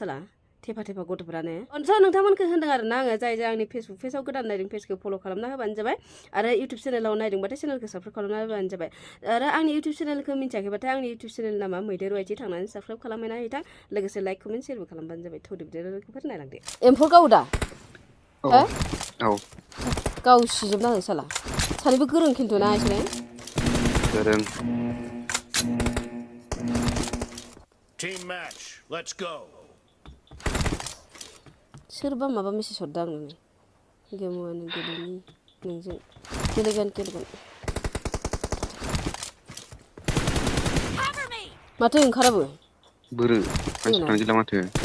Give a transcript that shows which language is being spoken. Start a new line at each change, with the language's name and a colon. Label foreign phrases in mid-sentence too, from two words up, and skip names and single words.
Bodo: साला थेफा गथ'फ्रानो नोंथांमोनखौ होनदों आरो ना आङो जाय आंनि फेसबुक पेजाव गोदान नायदों पेजखौ फल' खालामना होबानो जाबाय आरो इउटुब चेनेलाव नायदोंबाथाय चेनेलखौ साबसक्राइब खालामना होबानो जाबाय आरो आंनि इउटुब चेनेलखौ मिन्थियाखैबाथाय आंनि इउटुब चेनेल नामा मैदेर वाइटि थांनानै साबसक्राइब खालामना होथां लोगोसे
English: like comment share
Bodo: खालामबानो जाबाय थौदो बिदिफोर नायलांदो एम्फौ गावो दा हो गाव सिजोबनाङो साला सानैबो गोरों खिन्थु ना इसोरो गोरों
English: Team match, let's go.
Bodo: सोरबा माबा मेसेज हरदों आंनो गेमवानो गेलेनि नोंजों गेलेगोन माथो ओंखाराबो बोरो मानसिफ्रानो गैला माथो